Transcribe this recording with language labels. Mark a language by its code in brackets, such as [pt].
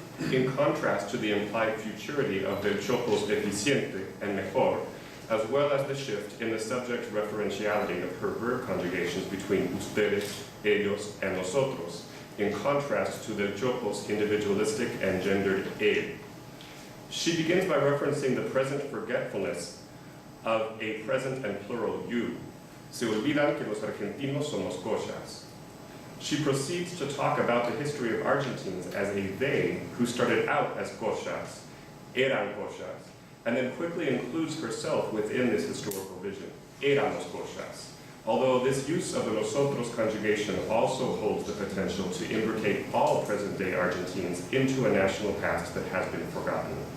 [en] In contrast to the implied futurity of Del Chopo's eficiente and mejor, as well as the shift in the subject referentiality of her verb conjugations between ustedes, ellos, and nosotros, in contrast to Del Chopo's individualistic and gendered él. She begins by referencing the present forgetfulness of a present and plural you. [es] Se olvidan que los argentinos somos coyas. [en] She proceeds to talk about the history of Argentines as a they who started out as coyas, [es] eran coyas, [en] and then quickly includes herself within this historical vision, [es] éramos coyas. [en] Although this use of the nosotros conjugation also holds the potential to imbricate all present-day Argentines into a national past that has been forgotten.